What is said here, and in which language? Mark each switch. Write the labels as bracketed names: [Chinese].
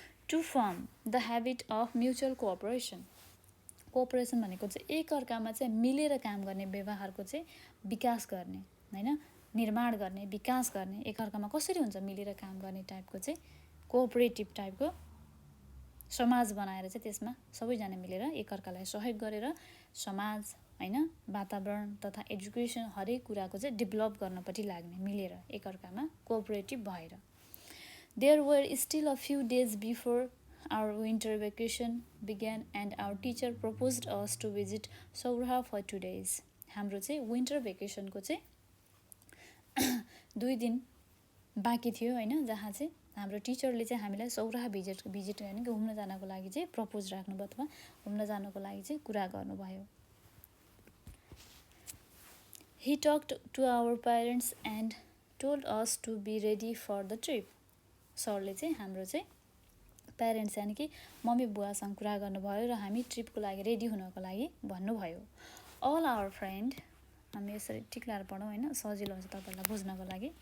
[English] to form the habit of mutual cooperation [Nepali] भनेको चाहिँ एकअर्कामा चाहिँ मिलेर काम गर्ने व्यवहारको चाहिँ विकास गर्ने हैन, निर्माण गर्ने, विकास गर्ने, एकअर्कामा कसरी हुन्छ मिलेर काम गर्ने टाइपको चाहिँ कोअपरेटिभ टाइपको समाज बनाएर चाहिँ त्यसमा सबैजना मिलेर एकअर्कालाई सहयोग गरेर समाज हैन, वातावरण तथा एजुकेसन हरेक कुराको चाहिँ डेभलप गर्नपट्टि लाग्ने, मिलेर एकअर्कामा कोअपरेटिभ भएर। [English] There were still a few days before our winter vacation began and our teacher proposed us to visit Sauraha for 2 days. [Nepali] हाम्रो चाहिँ विन्टर भेकेसनको चाहिँ 2 दिन बाँकी थियो हैन, जहाँ चाहिँ हाम्रो टिचरले चाहिँ हामीलाई सौराहा भिजिट यानि कि घुम्न जानको लागि चाहिँ प्रपोज राख्नुभयो अथवा घुम्न जानको लागि चाहिँ कुरा गर्नुभयो। [English] He talked to our parents and told us to be ready for the trip. [Nepali] सरले चाहिँ हाम्रो चाहिँ प्यारेन्ट्स यानि कि मम्मी बुवासँग कुरा गर्नुभयो र हामी ट्रिपको लागि रेडी हुनको लागि भन्नुभयो। [English] all our friend, [Nepali] हामी यसरी टिक लाएर पढौँ हैन, सजिलो हुन्छ तपाईहरुलाई बुझ्नको लागि।